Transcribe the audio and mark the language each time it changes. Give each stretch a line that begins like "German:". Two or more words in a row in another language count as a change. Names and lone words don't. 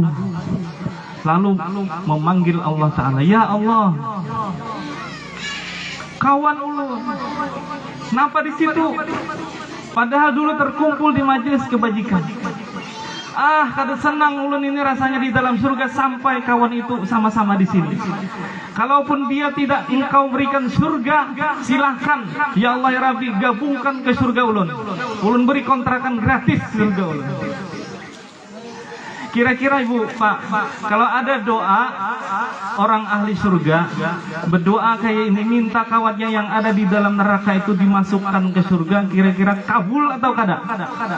Banjar: Lalu memanggil Allah Ta'ala, ya Allah, kawan ulun, kenapa di situ?
Indonesian: Padahal dulu terkumpul di majelis kebajikan.
Banjar: Kada senang ulun ini rasanya di dalam surga sampai kawan itu sama-sama di sini.
Indonesian: Kalaupun dia tidak engkau berikan surga, silahkan
Arabic: ya Allah ya Rabbi,
Banjar: gabungkan ke surga ulun. Ulun beri kontrakan gratis surga ulun. Kira-kira Ibu, Pak, kalau ada doa orang ahli surga berdoa kayak ini, minta kawannya yang ada di dalam neraka itu dimasukkan ke surga, kira-kira kabul atau kada?